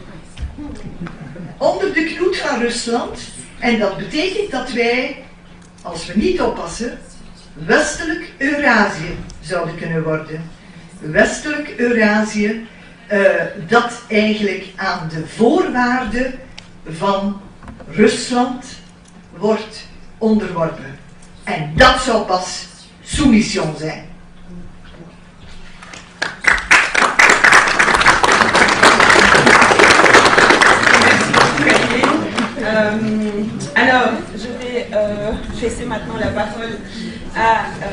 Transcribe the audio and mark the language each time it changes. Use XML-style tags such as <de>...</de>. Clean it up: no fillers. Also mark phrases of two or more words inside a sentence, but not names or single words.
<nl>Onder de knoet van Rusland. En dat betekent dat wij, als we niet oppassen, westelijk Eurazië zouden kunnen worden. Westelijk Eurazië, dat eigenlijk aan de voorwaarden van Rusland wordt onderworpen. En dat zou pas soumission zijn.</nl> <fr>Alors, je vais laisser maintenant la parole à...</fr>